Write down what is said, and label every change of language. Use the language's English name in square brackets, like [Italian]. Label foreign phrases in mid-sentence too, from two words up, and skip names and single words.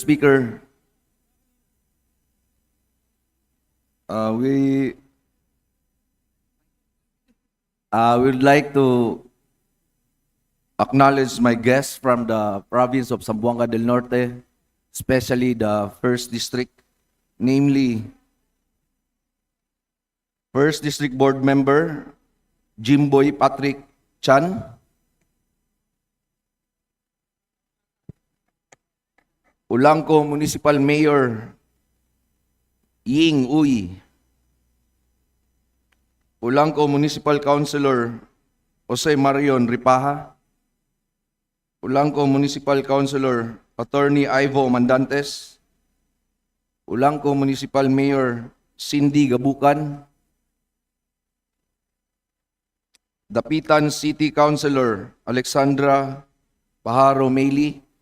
[English] Speaker, we would like to acknowledge my guests from the province of Zamboanga del Norte, especially the 1st District, namely 1st District Board Member Jimboy Patrick Chan, Ulangco Municipal Mayor Ying Uy, Ulangco Municipal Councilor Jose Marion Ripaha, Ulangco Municipal Councilor Attorney Ivo Mandantes, Ulangco Municipal Mayor Cindy Gabukan, Dapitan City Councilor Alexandra Pajaro Meili,